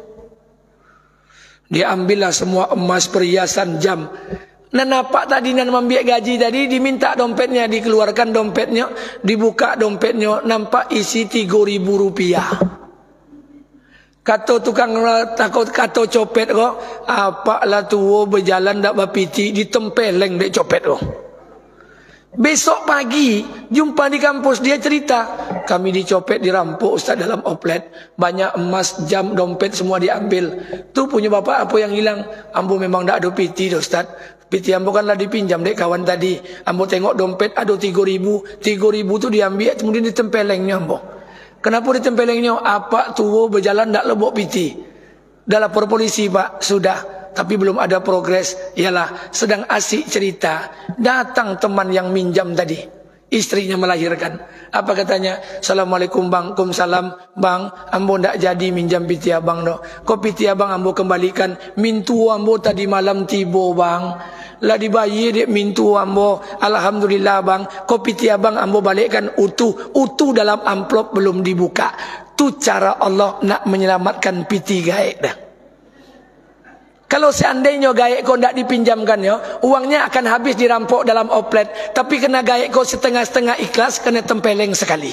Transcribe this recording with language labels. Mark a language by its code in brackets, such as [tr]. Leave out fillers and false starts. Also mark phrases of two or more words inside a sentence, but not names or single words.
[id] Dia ambillah semua emas, perhiasan, jam. Nan apa tadi nan mengambil gaji tadi, diminta dompetnya, dikeluarkan dompetnya, dibuka dompetnya, nampak isi 3.000 rupiah. [min] Kata tukang takut, kata copet kok, apalah tuwo berjalan dak bapiti, ditempeleng dek copet kok. [id] Besok pagi jumpa di kampus, dia cerita, kami dicopet, dirampok Ustaz dalam oplet, banyak emas, jam, dompet semua diambil. Tu punya bapak apa yang hilang? [min] Ambo memang dak ada piti dah Ustaz. Piti ambo kanlah dipinjam dek kawan tadi. Ambo tengok dompet ada 3.000, 3.000 tu diambil, kemudian ditempelengnya ambo. [id] Kenapa ditempelengnya? Apa [min] tuwo berjalan tak lebok piti. [id] Dah lapor polisi pak, sudah. Tapi belum ada progres. Ialah sedang asik cerita, datang teman yang minjam tadi, istrinya melahirkan. Apa katanya? Assalamualaikum bang. [min] Waalaikumsalam bang, ambo ndak jadi minjam piti abang no. Kok piti abang ambo kembalikan? Mintu ambo tadi malam tibo bang, lah dibayar dek mintu ambo. Alhamdulillah bang. Kok piti abang ambo balikkan utuh dalam amplop belum dibuka. Tu cara Allah nak menyelamatkan piti gaek dah. [id] Kalau seandainya gaek kau tidak dipinjamkan ya, uangnya akan habis dirampok dalam oplet. Tapi kena gaek kau setengah-setengah ikhlas, kena tempeleng sekali.